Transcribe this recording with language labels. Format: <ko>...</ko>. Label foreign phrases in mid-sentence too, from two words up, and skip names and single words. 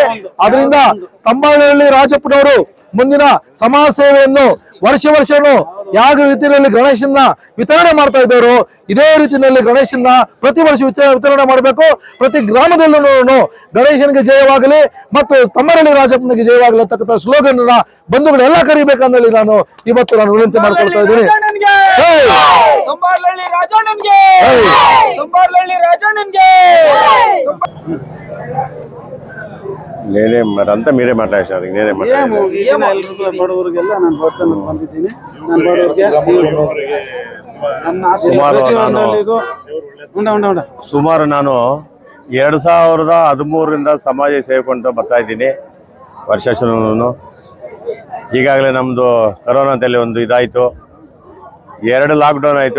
<kn>ಅದರಿಂದ ತಂಬಾಳಹಳ್ಳಿ ರಾಜಪ್ಪನವರು ಮುಂದಿನ ಸಮಾಜ ಸೇವೆಯನ್ನು ವರ್ಷನೂ ಯಾವ ರೀತಿಯಲ್ಲಿ ಗಣೇಶನ್ನ ವಿತರಣೆ ಮಾಡ್ತಾ ಇದ್ದಾರೋ ಇದೇ ರೀತಿಯಲ್ಲಿ ಗಣೇಶನ್ನ ಪ್ರತಿ ವರ್ಷ ವಿತರಣೆ ಮಾಡಬೇಕು. ಪ್ರತಿ ಗ್ರಾಮದಲ್ಲೂ ಗಣೇಶನಿಗೆ ಜಯವಾಗಲಿ ಮತ್ತು ತಮ್ಮರಳ್ಳಿ ರಾಜಪ್ಪನಿಗೆ ಜಯವಾಗಲಿ ಅಂತಕ್ಕಂಥ ಸ್ಲೋಗನ್ ಬಂಧುಗಳೆಲ್ಲ ಕರಿಬೇಕಂದೇಳಿ ನಾನು ಇವತ್ತು ವಿನಂತಿ ಮಾಡ್ಕೊಳ್ತಾ ಇದ್ದೀನಿ.</kn> <te>నేనే మరి అంతా మీరే మాట్లాడారు నేనే</te> <kn>ಎಲ್ರಿಗೂ ಬಡವರಿಗೆಲ್ಲ ನಾನು ಬಡತನ ಬಂದಿದ್ದೀನಿ. ನಾನು ಬಡವರಿಗೆ ಸುಮಾರು ನಾನು 2013ರಿಂದ ಸಮಾಜ ಸೇವೆಕೊಂತ ಬರ್ತಾ ಇದ್ದೀನಿ. ವರ್ಷನೂ ಈಗಾಗಲೇ ನಮ್ಮದು ಕರೋನಾದಲ್ಲಿ ಒಂದು ಇದಾಯಿತು, 2 ಲಾಕ್ಡೌನ್ ಆಯಿತು.</kn>